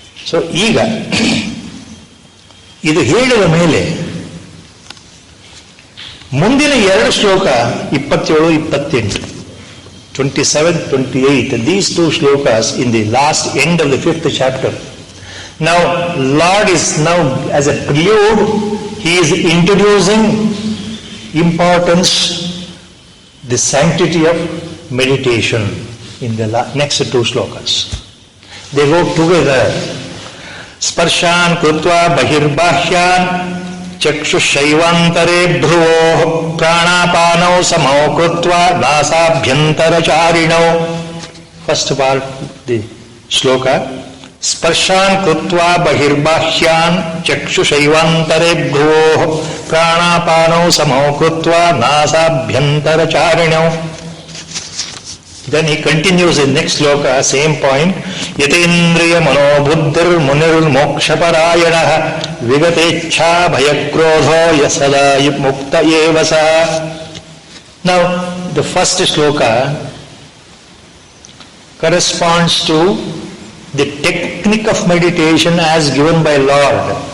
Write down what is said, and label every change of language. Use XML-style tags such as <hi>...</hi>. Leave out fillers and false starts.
<en>so</en> <kn>ಈಗ ಇದು ಹೇಳಿದ ಮೇಲೆ ಮುಂದಿನ ಎರಡು ಶ್ಲೋಕ</kn> <en>27, 28, 27, 28, these two shlokas in the last end of the 5th chapter. Now, Lord is now, as a prelude, He is introducing importance, the sanctity of meditation in the next two shlokas. They go together.</en> <sa>Sparshan krutva bahirbahyan ಚಕ್ಷುಷೈವಾಂತರೇ ಭ್ರುವೋಃ ಪ್ರಾಣಾಪಾನೌ ಸಮೌ ಕೃತ್ವಾ ನಾಸಾಭ್ಯಂತರಚಾರಿಣೌ.</sa> <en>first part the</en> <sa>ಶ್ಲೋಕ. ಸ್ಪರ್ಶಾನ್ ಕೃತ್ವಾ ಬಹಿರ್ಬಾಹ್ಯಾನ್ ಚಕ್ಷುಷೈವಾಂತರೇ ಭ್ರುವೋಃ ಪ್ರಾಣಾಪಾನೌ ಸಮೌ ಕೃತ್ವಾ ನಾಸಾಭ್ಯಂತರಚಾರಿಣೌ.</sa> <en>Then he continues in next sloka, same point.</en> <sa>Yatendriya manobuddhir munir mokshaparayana vigatecha bhayakrodho yasada mukta evasa.</sa> <en>Now, the first sloka corresponds to the technique of meditation as given by Lord.</en>